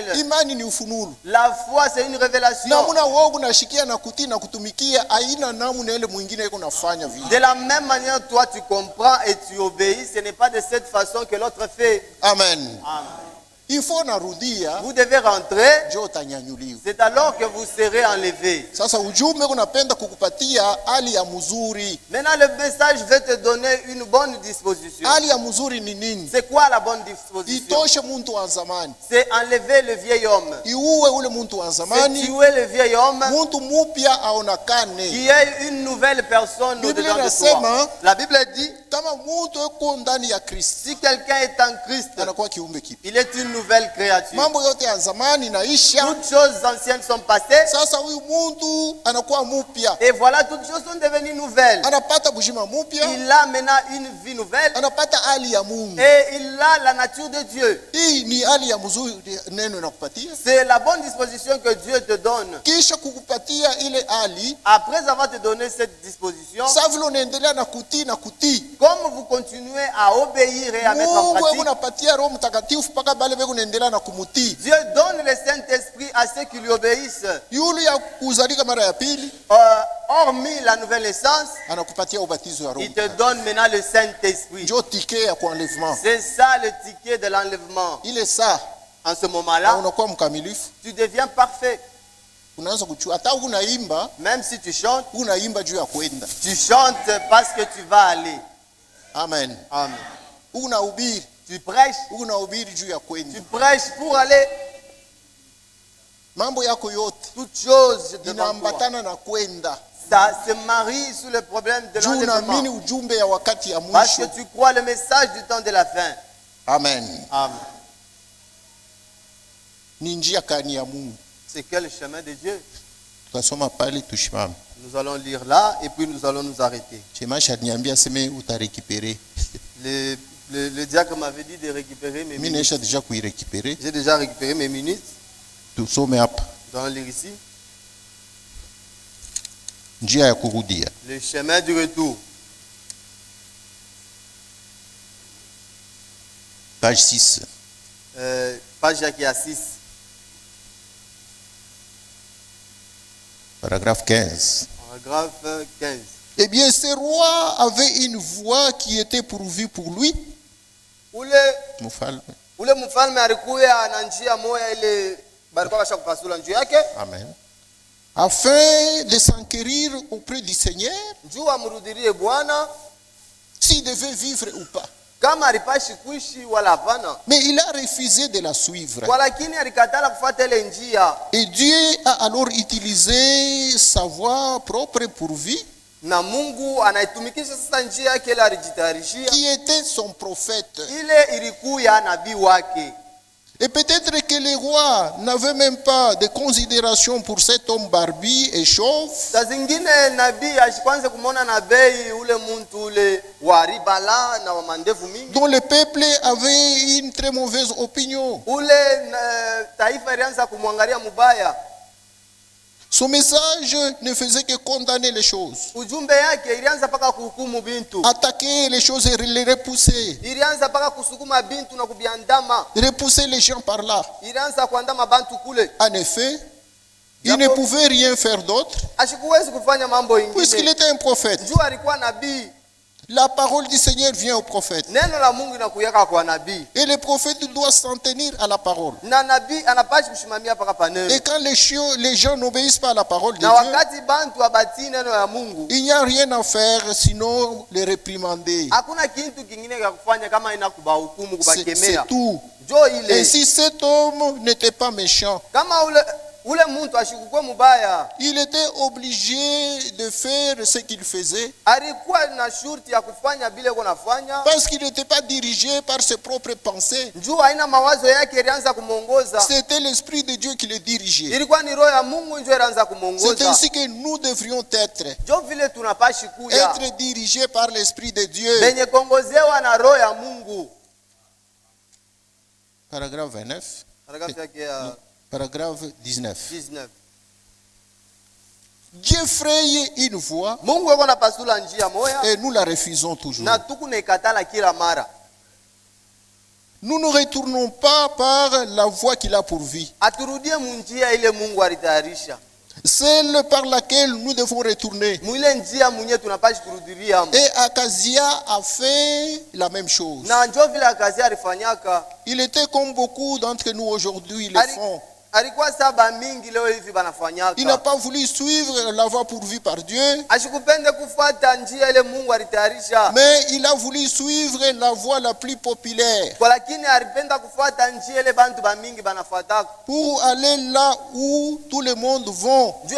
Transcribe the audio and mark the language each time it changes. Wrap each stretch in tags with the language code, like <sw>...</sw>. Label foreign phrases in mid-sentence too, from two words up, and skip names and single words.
<fr>La foi, c'est une révélation. De la même manière, toi tu comprends et tu obéis. Ce n'est pas de cette façon que l'autre fait. Amen. Amen. Il faut narudia. Vous devez rentrer.</fr> <sw>Ndio utanyanyuliwa.</sw> <fr>C'est alors que vous serez enlevé.</fr> <sw>Sasa ujumbe unapenda kukupatia hali ya mzuri.</sw> <fr>Maintenant le message veut te donner une bonne disposition.</fr> <sw>Hali ya mzuri ni nini?</sw> <fr>C'est quoi la bonne disposition?</fr> <sw>Itoshe muntu wa zamani.</sw> <fr>C'est enlever le vieil homme.</fr> <sw>Iuwe ule muntu wa zamani.</sw> <fr>C'est tuer le vieil homme.</fr> <sw>Muntu mupya aonekane.</sw> <fr>Qui est une nouvelle personne au-dedans de toi. La Bible dit,</fr> <sw>kama muntu yuko ndani ya Kristo,</sw> <fr>si quelqu'un est en Christ,</fr> <sw>anakuwa kiumbe kipya.</sw> <fr>Il est une nouvelle créature.</fr> <sw>Mambo yote ya zamani naisha.</sw> <fr>Toutes choses anciennes sont passées.</fr> <sw>Sasa huyu muntu anakuwa mupya.</sw> <fr>Et voilà, toutes choses sont devenues nouvelles.</fr> <sw>Anapata bujima mupya.</sw> <fr>Il a maintenant une vie nouvelle.</fr> <sw>Anapata hali ya Mungu.</sw> <fr>Et il a la nature de Dieu.</fr> <sw>Hii ni hali ya mzuri neno nakupatia.</sw> <fr>C'est la bonne disposition que Dieu te donne.</fr> <sw>Kisha kukupatia ile hali.</sw> <fr>Après avoir te donné cette disposition.</fr> <sw>Sasa vile unaendelea na kutii na kutii.</sw> <fr>Comme vous continuez à obéir et à mettre en pratique.</fr> <sw>Mungu unapatia Roho Mtakatifu mpaka bale beko unaendelea na kumutii.</sw> <fr>Dieu donne le Saint-Esprit à ceux qui lui obéissent.</fr> <sw>Yule ya kuzalika mara ya pili.</sw> <fr>Hormis la nouvelle naissance,</fr> <sw>anakupatia ubatizo wa Roho.</sw> <fr>Il te donne maintenant le Saint-Esprit.</fr> <sw>Ndio ticket ya kuenlèvement.</sw> <fr>C'est ça le ticket de l'enlèvement. Il est ça. En ce moment-là,</fr> <sw>unakuwa mkamilifu.</sw> <fr>Tu deviens parfait.</fr> <sw>Unaanza kuchua hata unaimba.</sw> <fr>Même si tu chantes,</fr> <sw>unaimba juu ya kwenda.</sw> <fr>Tu chantes parce que tu vas aller. Amen. Amen.</fr> <sw>Unahubiri.</sw> <fr>Tu prêches.</fr> <sw>Unahubiri juu ya kwenda.</sw> <fr>Tu prêches pour aller.</fr> <sw>Mambo yako yote.</sw> <fr>Toute chose</fr> <sw>inaambatana na kwenda.</sw> <fr>Ça se marie sur le problème de l'enlèvement.</fr> <sw>Ujumbe ya wakati ya mwisho.</sw> <fr>Parce que tu crois le message du temps de la fin. Amen. Amen.</fr> <sw>Ni njia kani ya Mungu.</sw> <fr>C'est quel chemin de Dieu?</fr> <sw>Tukasoma pale tushimame.</sw> <fr>Nous allons lire là et puis nous allons nous arrêter.</fr> <sw>Chemasha niambia sema utarécupérer.</sw> <fr>Le diacre m'avait dit de récupérer mes minutes. J'ai déjà récupéré mes minutes.</fr> <sw>Tusome hapa.</sw> <fr>Nous allons lire ici.</fr> <sw>Njia ya kurudia.</sw> <fr>Le chemin du retour. Page 6. Page qui a 6. Paragraphe 15. Paragraphe 15. Eh bien, ce roi avait une voix qui était pourvue pour lui.</fr> <sw>Ule mfalme alikuwa na njia moja ile barikuwa bashakupasula njia yake. Amen.</sw> <fr>Afin de s'enquérir auprès du Seigneur.</fr> <sw>Njoo amrudirie Bwana</sw> <fr>s'il devait vivre ou pas.</fr> <sw>Kama alipashi kuishi wala hapana.</sw> <fr>Mais il a refusé de la suivre.</fr> <sw>Walakini alikatala kufuata ile njia.</sw> <fr>Et Dieu a alors utilisé sa voix propre pour vie.</fr> <sw>Na Mungu anaitumikisha sasa njia yake ile alijitayarishia.</sw> <fr>Qui était son prophète.</fr> <sw>Ile ilikuwa nabii wake.</sw> <fr>Et peut-être que les rois n'avaient même pas de considération pour cet homme barbu et chauve.</fr> <sw>Zingine nabii ashikwanza kumona na bei ule muntu ule wa ribala na wa mandevu mingi.</sw> <fr>Dont le peuple avait une très mauvaise opinion.</fr> <sw>Ule taifa ilianza kumwangalia mubaya.</sw> <fr>Son message ne faisait que condamner les choses.</fr> <sw>Ujumbe yake ilianza paka kuhukumu bintu.</sw> <fr>Attaquer les choses et les repousser.</fr> <sw>Ilianza paka kusukuma bintu na kubiandama.</sw> <fr>Repousser les gens par là.</fr> <sw>Ilianza kuandama bantu kule.</sw> <fr>En effet, il ne pouvait rien faire d'autre.</fr> <sw>Ashikuwezi kufanya mambo ingine.</sw> <fr>Puisqu'il était un prophète.</fr> <sw>Juu alikuwa nabii.</sw> <fr>La parole du Seigneur vient au prophète.</fr> <sw>Neno la Mungu inakuyaka kwa nabii.</sw> <fr>Et le prophète doit s'en tenir à la parole.</fr> <sw>Na nabii anapashi kushimamia paka paneno.</sw> <fr>Et quand les gens n'obéissent pas à la parole de Dieu,</fr> <sw>na wakati bantu abati neno ya Mungu,</sw> <fr>il n'y a rien à faire sinon les réprimander.</fr> <sw>Hakuna kitu kingine cha kufanya kama inakubahukumu kubakemea.</sw> <fr>C'est tout. Et si cet homme n'était pas méchant,</fr> <sw>kama ule muntu ashikukuwa mubaya,</sw> <fr>il était obligé de faire ce qu'il faisait.</fr> <sw>Alikuwa na shurti ya kufanya bila kunafanya.</sw> <fr>Parce qu'il n'était pas dirigé par ses propres pensées.</fr> <sw>Njoo haina mawazo yake ilianza kumuongoza.</sw> <fr>C'était l'esprit de Dieu qui le dirigeait.</fr> <sw>Ilikuwa ni roho ya Mungu njoo ilianza kumuongoza.</sw> <fr>C'est ainsi que nous devrions être.</fr> <sw>Njoo vile tunapashi kuya.</sw> <fr>Être dirigés par l'esprit de Dieu.</fr> <sw>Benye kongozewa na roho ya Mungu.</sw> <fr>Paragraphe 29.</fr> <sw>Paragraphe yake ya</sw> <fr>Paragraphe 19. 19. Dieu fraye une voie.</fr> <sw>Mungu yuko napasula njia moya.</sw> <fr>Et nous la refusons toujours.</fr> <sw>Na tukunekatala kila mara.</sw> <fr>Nous ne retournons pas par la voie qu'il a pourvue.</fr> <sw>Aturudie munjia ile Mungu alitayarisha.</sw> <fr>celle par laquelle nous devons retourner. Et Akazia a fait la même chose. Il était comme beaucoup d'entre nous aujourd'hui le font. Il n'a pas voulu suivre la voie pourvue par Dieu, mais il a voulu suivre la voie la plus populaire pour aller là où tout le monde va.</fr>